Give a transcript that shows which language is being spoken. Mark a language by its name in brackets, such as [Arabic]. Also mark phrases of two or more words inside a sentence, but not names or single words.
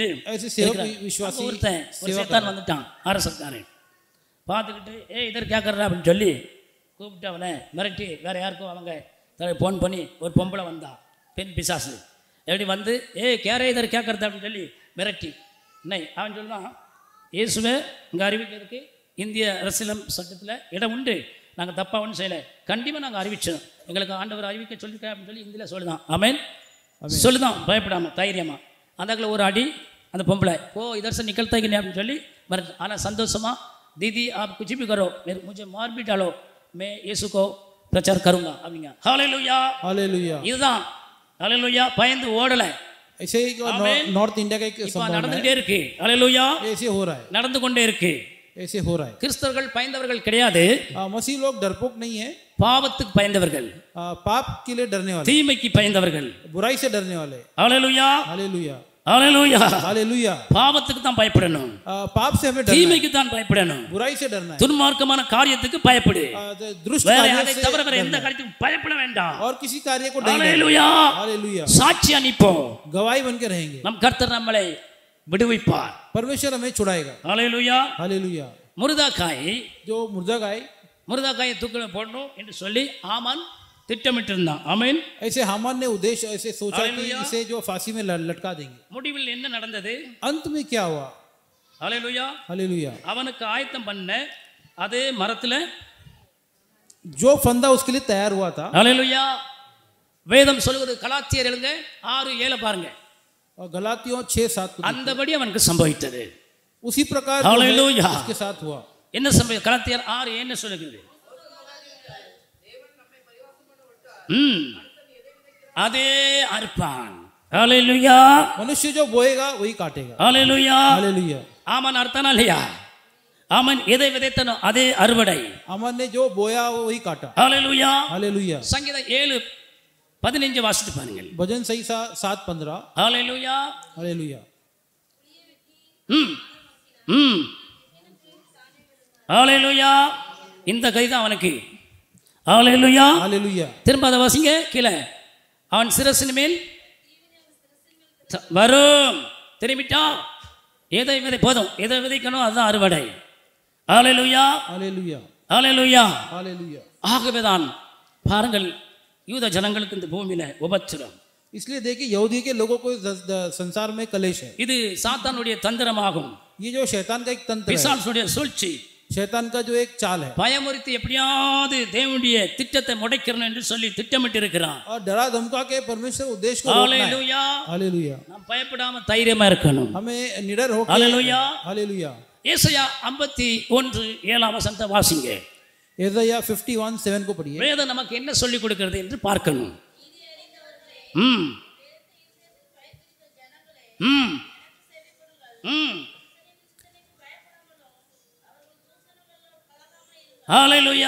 [Hindi] ऐसे सेवक [Tamil] இருக்கிறான். [Hindi] विश्वासी [Tamil] அங்க ஒருத்தன் ஒரு சேத்தான் வந்துட்டான், அரசக்காரன் பார்த்துக்கிட்டு இதர் கேட்கறா அப்படின்னு சொல்லி கூப்பிட்டு அவனை மிரட்டி வேற யாருக்கும் அவங்க ஃபோன் பண்ணி ஒரு பொம்பளை வந்தா, பெண் பிசாசு எப்படி வந்து கேரே இதர் கேட்கறது அப்படின்னு சொல்லி மிரட்டி என்னை அவன் சொல்லுவான், இயேசுவே இங்கே அறிவிக்கிறதுக்கு இந்திய அரசியலம் சட்டத்தில் இடம் உண்டு, நாங்கள் தப்பாக ஒன்றும் செய்யலை, கண்டிப்பாக நாங்கள் அறிவிச்சோம், எங்களுக்கு ஆண்டவர் அறிவிக்க சொல்லியிருக்கேன் அப்படின்னு சொல்லி இந்தியில் சொல்லுதான். ஆமென். சொல்லுதான் பயப்படாமல் தைரியமாக. அந்த ஒரு அடி அந்த பொம்பளை ஓ [Hindi] इधर से निकलता ही नहीं [Tamil] அப்படின்னு சொல்லி மிரட்டு. ஆனால் சந்தோஷமா [Hindi] दीदी आप कुछ भी करो, मुझे मार भी डालो, मैं यीशु को प्रचार करूंगा [Tamil] அப்படிங்க. ஹalleluya. हालेलुया। இதுதான் ஹalleluya. பயந்து ஓடல. [Hindi] ऐसे ही नॉर्थ इंडिया का एक [Tamil] இப்போ [Hindi] संभावना [Tamil] நடந்துட்டே [Hindi] है, [Tamil] இருக்கு. ஹalleluya. [Hindi] ऐसे हो रहा है, [Tamil] நடந்து கொண்டே இருக்கு. [Hindi] ऐसे हो रहा है। [Tamil] கிறிஸ்தவர்கள் பயந்தவர்கள் கிடையாது, [Hindi] मसीह लोग डरपोक नहीं है, [Tamil] பாவத்துக்கு பயந்தவர்கள், [Hindi] पाप के लिए डरने वाले, [Tamil] தீமைக்கு பயந்தவர்கள். [Hindi] बुराई से डरने वाले। [Tamil] ஹalleluya. [Hindi] हालेलुया। [Tamil] ஹalleluya. [Hindi] हालेलुया। [Tamil] பாவத்துக்கு தான் பயப்படணும், [Hindi] पाप से हमें डरना है, [Tamil] தீமைக்கு தான் பயப்படணும், [Hindi] बुराई से डरना है, [Tamil] துன்மார்க்கமான காரியத்துக்கு பயப்படு, [Hindi] दुष्ट [Tamil] வேற [Hindi] कार्यों [Tamil] அதை [Hindi] से [Tamil] தவிர வேற [Hindi] डरना [Tamil] எந்த [Hindi] है, [Tamil] காரியத்துக்கும் பயப்பட வேண்டாம். [Hindi] और किसी कार्य को नहीं डरना। [Tamil] ஹalleluya. [Hindi] हालेलुया। [Tamil] சாட்சியா நிப்போம், [Hindi] गवाही बन के रहेंगे, [Tamil] நம் கர்த்தர் நம்மளை விடுவிப்பார். [Hindi] परमेश्वर हमें छुड़ाएगा। [Tamil] ஹalleluya. [Hindi] हालेलुया। [Tamil] முருதாக்காய் [Hindi] जो मुर्दा गाय, [Tamil] முருதாக்காயை தூக்கில போடணும் என்று சொல்லி ஆமான் திட்டமிட்டு இருந்தான். ஆமென். [Hindi] ऐसे हामान ने उद्देश्य ऐसे सोचा कि हालेलुया। इसे जो फांसी में लटका देंगे। [Tamil] முடிவில் என்ன நடந்தது? [Hindi] अंत में क्या हुआ? [Tamil] ஹalleluya. [Hindi] हालेलुया। [Tamil] அவனுக்கு ஆயத்தம் பண்ண அதே மரத்துல [Hindi] जो फंदा उसके लिए तैयार हुआ था, [Tamil] ஹalleluya. வேதம் சொல்லுவது கலாத்தியர் எழுங்க 6:7 பாருங்க, [Hindi] और गलातियों 6:7 को [Tamil] அந்தபடி அவனுக்கு சம்பவித்தது. [Hindi] उसी प्रकार जो है, हालेलुया। उसके साथ हुआ। [Tamil] என்ன சம்பவி? கலாத்தியர் 6:7 சொல்லுகிறது. அதே அறுப்பான். ஹalleluya. [Hindi] मनुष्य जो बोएगा वही काटेगा। [Tamil] ஹalleluya. [Hindi] हालेलुया। [Tamil] ஆமன் அறுத்தானா இல்லையா? ஆமன் எதை விதைத்தனோ அதே அறுவடை. [Hindi] हामान ने जो बोया वो वही काटा। [Tamil] ஹalleluya. [Hindi] हालेलुया। [Tamil] சங்கீதம் 7:15 வாசித்து பாருங்கள். [Hindi] भजन सही 7:15। [Tamil] ஹalleluya. [Hindi] हालेलुया। [Tamil] ஹalleluya. இந்த கைதான் அவனுக்கு. ஹalleluya. [Hindi] हालेलुया। [Tamil] திரும்ப அதை வாசிங்க கீழே. அவன் சிரசின் மேல் வரும். திரும்பிட்டா எதை விதை போதும், எதை விதைக்கணும் அதுதான் அறுவடை. ஹalleluya. [Hindi] हालेलुया। [Tamil] ஹalleluya. [Hindi] हालेलुया। [Tamil] ஆகவேதான் பாருங்கள் யூத ஜனங்களுக்கு இந்த பூமியில உபத்திரம், [Hindi] इसलिए देखिए यहूदी के लोगों को संसार में कलेश है। [Tamil] இது சாத்தானுடைய தந்திரமாகும். [Hindi] ये जो शैतान का एक तंत्र है, [Tamil] பிசாசுடைய சூழ்ச்சி, [Hindi] शैतान का जो एक चाल है, [Tamil] பயமுறுத்தி எப்படியாவது தேவனுடைய திட்டத்தை முடக்கிறேன் என்று சொல்லி திட்டமிட்டு இருக்கிறான். [Hindi] और डरा धमका के परमेश्वर उद्देश्य को रोकना है। [Tamil] ஹalleluya. [Hindi] हालेलुया। [Tamil] நாம் பயப்படாம தைரியமா இருக்கணும். [Hindi] हमें निडर होकर हालेलुया. हालेलुया। [Tamil] ஏசாயா 51:7 வாசிங்க. [Hindi] यशायाह 51:7 को पढ़िए। [Tamil] வேதம் நமக்கு என்ன சொல்லி கொடுக்கிறது என்று பார்க்கணும். ம் ம் ம் ஹalleluya.